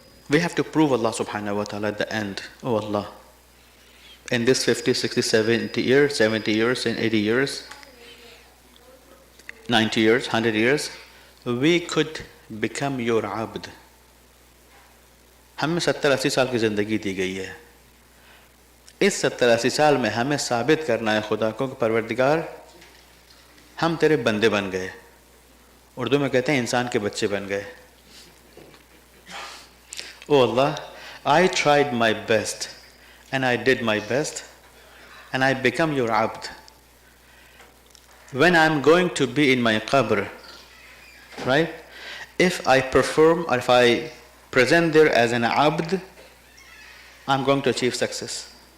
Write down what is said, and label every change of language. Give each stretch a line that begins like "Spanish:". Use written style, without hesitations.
English: We have to prove Allah subhanahu wa ta'ala at the end. Oh Allah, in this 50, 60, 70 years, 70 years, and 80 years, 90 years, 100 years, we could become your abd.
Hindi: हमें 70-80 साल की ज़िंदगी दी गई है. इस 70-80 साल में हमें साबित करना है खुदा को कि परवरदिगार हम तेरे बंदे बन गए. उर्दू में कहते हैं इंसान के बच्चे बन गए.
English: Oh Allah, I tried my best and I did my best and I become your abd. When I'm going to be in my qabr, right? If I perform or if I present there as an abd, I'm going to achieve success.